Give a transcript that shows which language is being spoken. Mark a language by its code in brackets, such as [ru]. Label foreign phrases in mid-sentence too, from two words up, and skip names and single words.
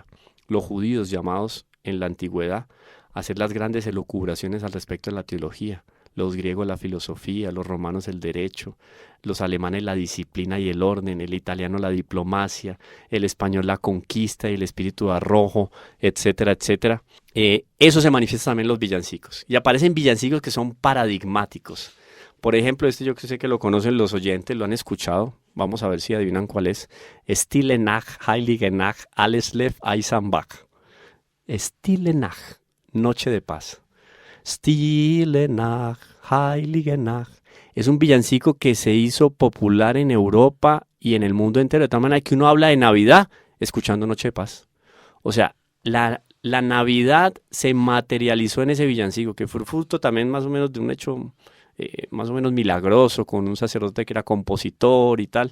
[es] Los judíos, llamados en la antigüedad a hacer las grandes elucubraciones al respecto de la teología, los griegos la filosofía, los romanos el derecho, los alemanes la disciplina y el orden, el italiano la diplomacia, el español la conquista y el espíritu de arrojo, etcétera, etcétera. Eso se manifiesta también en los villancicos. Y aparecen villancicos que son paradigmáticos. Por ejemplo, yo que sé que lo conocen los oyentes, lo han escuchado. Vamos a ver si adivinan cuál es. [de] Stille Nacht, Heilige Nacht, alles Lev Eisenbach. Stille Nacht, [es] Noche de Paz. [de] Stille Nacht, Heilige Nacht. [es] Es un villancico que se hizo popular en Europa y en el mundo entero, de tal manera que uno habla de Navidad escuchando Noche de Paz. O sea, la Navidad se materializó en ese villancico, que fue fruto también más o menos de un hecho más o menos milagroso, con un sacerdote que era compositor y tal.